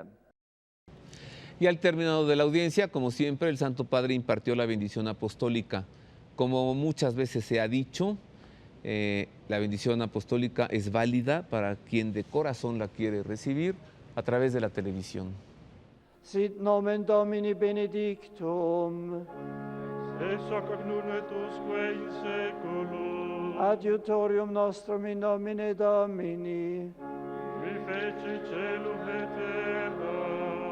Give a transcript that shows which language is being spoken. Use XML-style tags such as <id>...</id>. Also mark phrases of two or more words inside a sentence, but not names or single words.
<es>Y al término de la audiencia, como siempre, el Santo Padre impartió la bendición apostólica. Como muchas veces se ha dicho, la bendición apostólica es válida para quien de corazón la quiere recibir a través de la televisión.</es> <la>Sit nomen Domini benedictum. Ex hoc nunc et usque in seculum. Adiutorium nostrum in nomine Domini. Qui feci caelum et terra.</la>